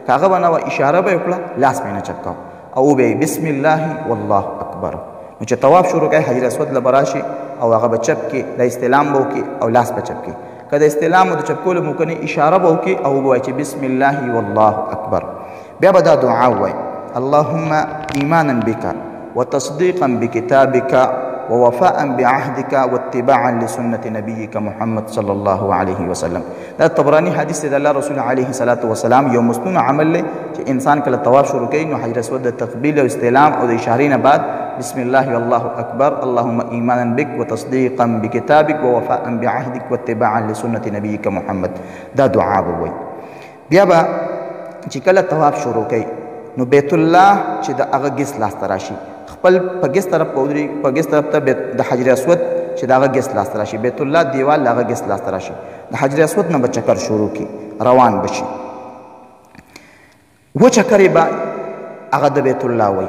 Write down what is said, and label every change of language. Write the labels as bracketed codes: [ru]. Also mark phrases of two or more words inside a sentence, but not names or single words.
[ps] که هغه به نه وه اشاره به یې وکړه، لاس به یې نه چپ کو او به یې [ar] بسم الله والله اکبر. [ps] نو چې طواف شروع کوي حجر اسود له به راشي او هغه به چپ کړي، د استلام به وکړي او لاس به چپ کړي. که د استلام او د چپ کولو موقع نه اشاره به وکړي او به وایي چې [ar] بسم الله والله اکبر. [ps] بیا به دا دعا ووایي [ar] اللهم ایمانا بک وتصدیقا بکتابک ووفاء بعهدك واتباعا لسنة نبيك محمد صلى الله عليه وسلم. [ps] دا طبراني حدیث دی د الله رسول [ar] علیه الصلاة والسلام [ps] یو مسنون عمل دی چې انسان کله طواف شروع کوي نو حجر اسود د تقبیل او استلام او د اشارې نه بعد [ar] بسم الله والله اکبر اللهم ایمانا بک وتصدیقا بکتابک ووفاء بعهدك واتباعا لسنة نبيك محمد. [ps] دا دعا به وایي. بیا به چې کله طواف شروع کوي نو بیت الله چې د هغه ګس لاس ته راشي، خپل په ګس طرف په ودرېږي، په ګس طرف ته د حجر اسود چې د هغه ګس لاس ته راشي، بیت الله دیوال د هغه ګس لاس ته راشي. د حجر اسود نه به چکر شروع کړي، روان به شي. و چکرې به هغه د بیت الله وایي.